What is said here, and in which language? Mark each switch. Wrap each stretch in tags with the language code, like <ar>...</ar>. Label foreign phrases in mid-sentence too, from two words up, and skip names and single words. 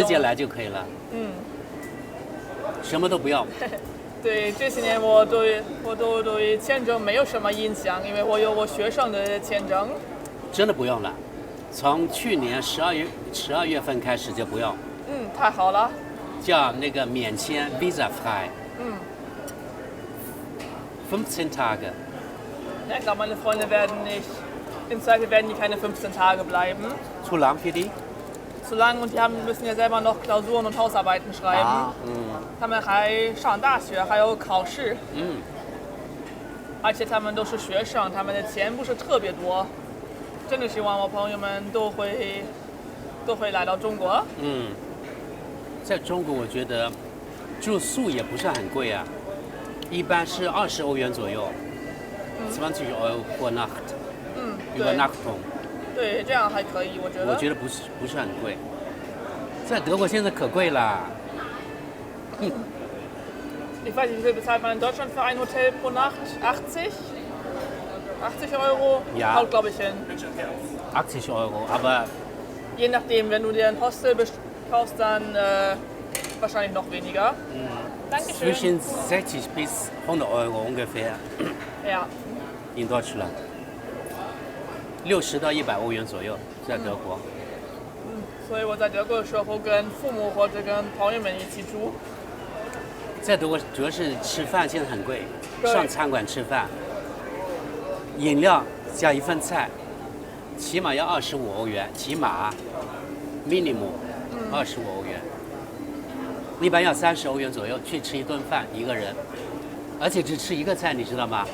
<zh>你直接来就可以了。什么都不要。对，这些年我都对签证没有什么印象，因为我有我学生的签证。真的不用了，从去年12月份开始就不用。太好了。叫那个免签</zh> <de>visa frei。</de> <zh>15 Tage。</zh> <de>Ja, ich glaube, meine Freunde werden nicht, im Zweifel werden die keine 15 Tage bleiben. Zu lang für die? Zu lang und müssen ja selber noch Klausuren und Hausarbeiten schreiben.</de> <zh>他们还上大学，还有考试。而且他们都是学生，他们的钱不是特别多。真的希望我朋友们都会来到中国。在中国我觉得住宿也不是很贵啊，一般是20欧元左右。</zh> <de>20 Euro pro Nacht。Übernachtung。</de> <zh>对，这样还可以，我觉得。我觉得不是很贵，在德国现在可贵啦。</zh> <de>Ich weiß nicht, wie viel bezahlt man in Deutschland für ein Hotel pro Nacht? 80? 80 Euro? Ja. Haut, glaube ich, hin. 80 Euro, aber... Je nachdem, wenn du dir ein Hostel kaufst, dann wahrscheinlich noch weniger. Dankeschön. Zwischen 60 bis 100 Euro ungefähr. Ja. In Deutschland.</de> <zh>60到100欧元左右，在德国。所以我在德国的时候跟父母或者跟朋友们一起住。在德国主要是吃饭现在很贵，上餐馆吃饭，饮料加一份菜，起码要25欧元，起码 minimum 25欧元，一般要30欧元左右去吃一顿饭一个人，而且只吃一个菜，你知道吗？</zh>